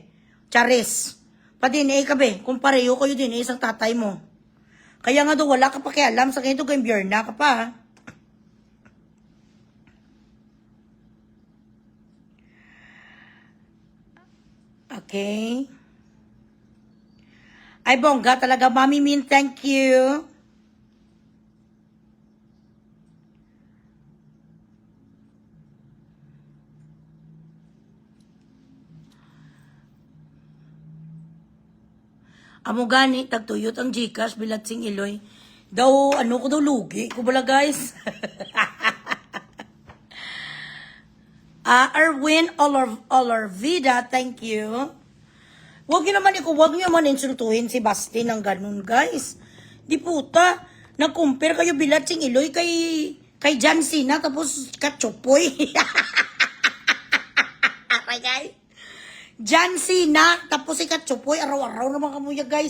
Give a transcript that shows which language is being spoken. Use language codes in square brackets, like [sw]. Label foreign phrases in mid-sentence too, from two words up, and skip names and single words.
[tl] Charis, pa-DNA ka be, kung pareho kayo din isang tatay mo. Kaya nga daw wala ka pa kialam sa ganito kayong biyerna ka pa. Okay. Ay, bongga talaga. Mami Min, [en] thank you. [hil] Amo gani, tagtuyot ang Gcash, Bilat Sing Iloy. Daw, ano ko daw, lugi ko bala, guys. [en] Erwin Olorvida, thank you. [tl] Huwag nyo naman insultuhin si Basti ng ganun, guys. Di puta, nag-compare kayo Bilat Sing Iloy kay John Cena, tapos Katsupoy. [en] Okay, guys? [tl] John Cena, tapos si Katsupoy, araw-araw naman kamuya, guys.